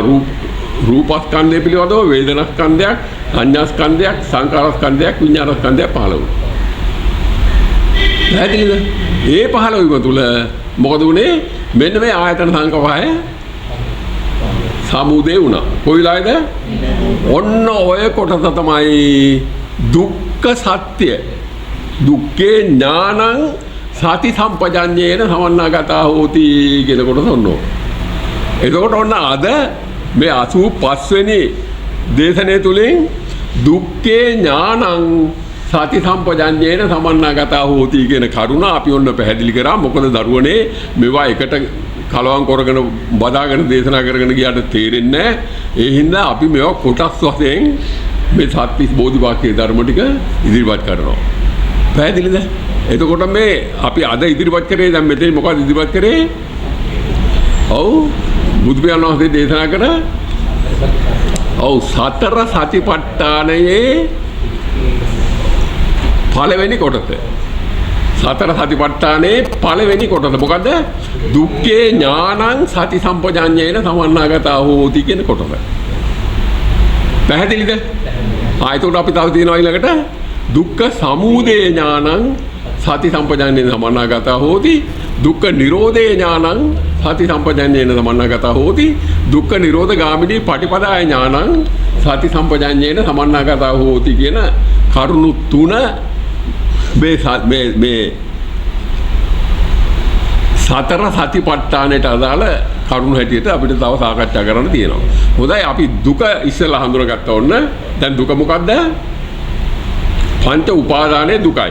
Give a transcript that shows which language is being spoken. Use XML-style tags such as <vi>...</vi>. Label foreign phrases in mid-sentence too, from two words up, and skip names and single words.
<si>රූපස්කන්ධය පිළිබඳව වේදනාස්කන්ධයක්, සංඥාස්කන්ධයක්, සංකාරස්කන්ධයක්, විඥානස්කන්ධයක් පහළ වුණා. පැහැදිලිද? ඒ පහළ වීම තුල මොකද උනේ? මෙන්න මේ ආයතන සංකපය සමුදේ වුණා. කොයිලාද? ඔන්න ඔය කොටස තමයි දුක්ඛ සත්‍ය.</si> <pi>දුක්ඛේ ඥානං සති සම්පජඤ්ඤේන සමන්නාගතා හෝති</pi> <si>කියන කොටස ඔන්න. එතකොට ඔන්න අද මේ 85 වෙනි දේශනාව තුලින්</si> <pi>දුක්ඛේ ඥානං සති සම්පජඤ්ඤේන සමන්නාගතා හෝති</pi> <si>කියන කරුණ අපි ඔන්න පැහැදිලි කරා. මොකද දරුවනේ මේවා එකට කලවම් කරගෙන බදාගෙන දේශනා කරගෙන ගියාට තේරෙන්නේ නැහැ. ඒ හින්දා අපි මේවා කොටස් වශයෙන් මේ සත්‍විස් බෝධිවාක්‍ය ධර්ම ටික ඉදිරිපත් කරනවා. පැහැදිලිද? එතකොට මේ අපි අද ඉදිරිපත් කරේ දැන් මෙතන මොකක්ද ඉදිරිපත් කරේ? ඔව් බුදු පියාණන් වහන්සේ දේශනා කර ඔව් සතර සතිපට්ඨානයේ පළවෙනි කොටස. සතර සතිපට්ඨානයේ පළවෙනි කොටස මොකද්ද?</si> <pi>දුක්ඛේ ඥානං සති සම්පජඤ්ඤේන සමන්නාගතා හෝති</pi> <si>කියන කොටස. පැහැදිලිද? එතකොට අපි තව තියෙනවා ඊළඟට</si> <pi>දුක්ඛ සමුදය ඥානං සති සම්පජඤ්ඤේන සමන්නාගතා හෝති. දුක්ඛ නිරෝධේ ඥානං සති සම්පජඤ්ඤේන සමන්නාගතා හෝති දුක්ඛ නිරෝධ ගාමිනී පටිපදාය ඥානං සති සම්පජඤ්ඤේන සමන්නාගතා හෝති</pi> <si>කියන කරුණු තුන මේ සතර සතිපට්ඨානයට අදාළ කරුණු හැටියට අපිට තව සාකච්ඡා කරන්න තියෙනවා. හොඳයි අපි දුක ඉස්සෙල්ලා හඳුනගත්ත ඕන්න. දැන් දුක මොකද්ද? පංච උපාදානයේ දුකයි.</si>